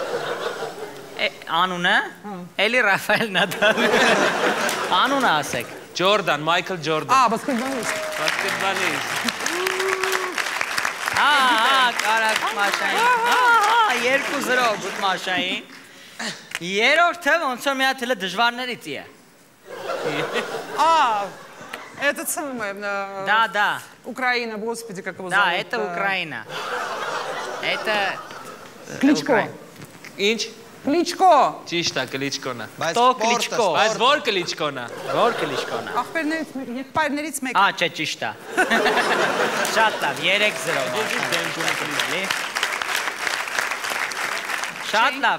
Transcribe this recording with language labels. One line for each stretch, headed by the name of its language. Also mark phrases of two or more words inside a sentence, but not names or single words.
Armenian: Անունը։ Էլի Ռաֆայել Նադալ։ Անունը ասեք։ Ջորդան, Մայքլ Ջորդան։ Բասկետբոլիստ։ Բասկետբոլիստ։ Կարակ Մաշային։ 2-0 գուտ Մաշային։ Երորդը ոնց որ մի հատ էլ դժվարներից է։
Russian: Это самое. Да. Украина, господи, как его зовут? Да, это Украина. Это Кличко.
Armenian: Ինչ?
Russian: Кличко.
Armenian: Ճիշտ է, Կլիչկոն է։ Տո Կլիչկո։ Բայց որ Կլիչկոն է։ Որ Կլիչկոն է։ Եղբայրներից մեկը։ Չէ, ճիշտ է։ Շատ լավ, 3-0։ Շատ լավ։